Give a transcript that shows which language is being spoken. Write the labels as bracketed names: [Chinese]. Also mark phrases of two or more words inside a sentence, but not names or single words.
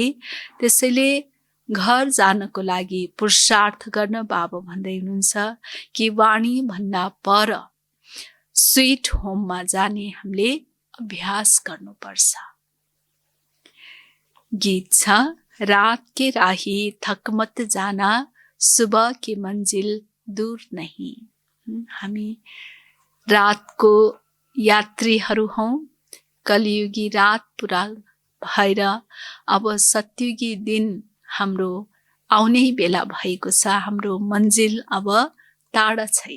[Nepali] त्यसैले घर जानको लागि पुरुषार्थ गर्न बाबा भन्दै हुनुहुन्छ कि वाणी भन्दा पर [English] sweet homeमा [Nepali] जाने हामीले अभ्यास गर्नुपर्छ। गीत छ, [Hindi] रात के राही थक मत जाना, सुबह की मंजिल दूर नहीं। [Nepali] हामी रातको यात्रीहरू हौँ। कलियुगी रात पुरा भएर अब सत्युगी दिन हाम्रो आउने बेला भएको छ। हाम्रो मन्जिल अब टाढा छैन।